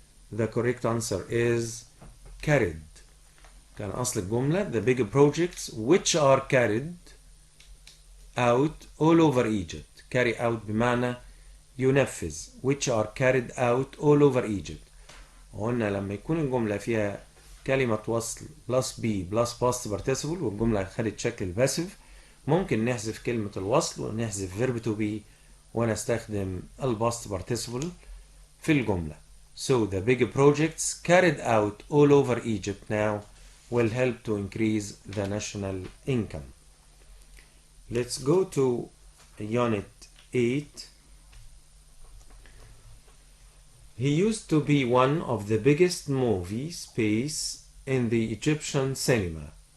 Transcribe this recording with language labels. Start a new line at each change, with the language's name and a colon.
English: The correct answer is carried.
Arabic: كان أصل الجملة
English: the big projects which are carried out all over Egypt. Carry out
Arabic: بمعنى ينفذ
English: which are carried out all over Egypt.
Arabic: قلنا لما يكون الجملة فيها كلمة وصل
English: plus be plus past participle
Arabic: والجملة خدت شكل الباسيف ممكن نحذف كلمة الوصل ونحذف
English: verb to be
Arabic: ونستخدم الباست participle في الجملة.
English: So the big projects carried out all over Egypt now will help to increase the national income. Let's go to Unit 8. He used to be one of the biggest movie space in the Egyptian cinema.